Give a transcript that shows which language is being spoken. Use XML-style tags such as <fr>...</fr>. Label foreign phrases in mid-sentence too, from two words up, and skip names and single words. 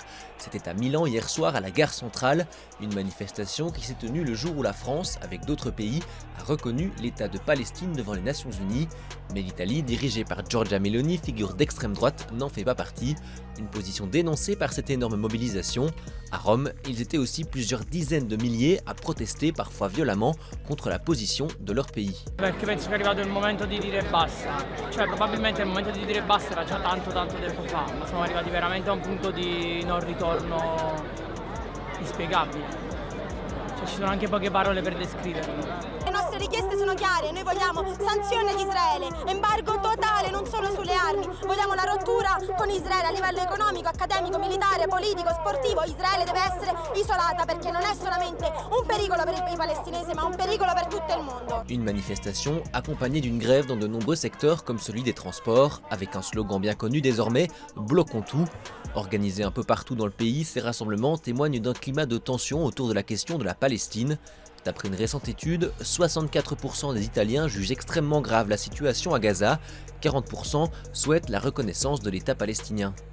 <fr>C'était à Milan hier soir à la gare centrale. Une manifestation qui s'est tenue le jour où la France, avec d'autres pays, a reconnu l'État de Palestine devant les Nations Unies. Mais l'Italie, dirigée par Giorgia Meloni, figure d'extrême droite, n'en fait pas partie. Une position dénoncée par cette énorme mobilisation. À Rome, ils étaient aussi plusieurs dizaines de milliers à protester parfois violemment contre la position de leur pays.</fr> <it>Perché penso che è arrivato il momento di dire basta. Cioè probabilmente il momento di dire basta era già tanto tempo fa, ma siamo arrivati veramente a un punto di non ritorno inspiegabile. Cioè ci sono anche poche parole per descriverlo. Le nostre nostre richieste sono chiare, noi vogliamo sanzioni ad Israele, embargo totale non solo sulle armi, vogliamo la rottura con Israele a livello economico, accademico, militare, politico, sportivo. Israele deve essere isolata perché non è solamente un pericolo per i palestinesi ma un pericolo per tutto il mondo.</it> <fr>Une manifestation accompagnée d'une grève dans de nombreux secteurs comme celui des transports, avec un slogan bien connu désormais, « Bloquons tout ». Organisés un peu partout dans le pays, ces rassemblements témoignent d'un climat de tension autour de la question de la Palestine. D'après une récente étude, 64% des Italiens jugent extrêmement grave la situation à Gaza, 40% souhaitent la reconnaissance de l'État palestinien.</fr>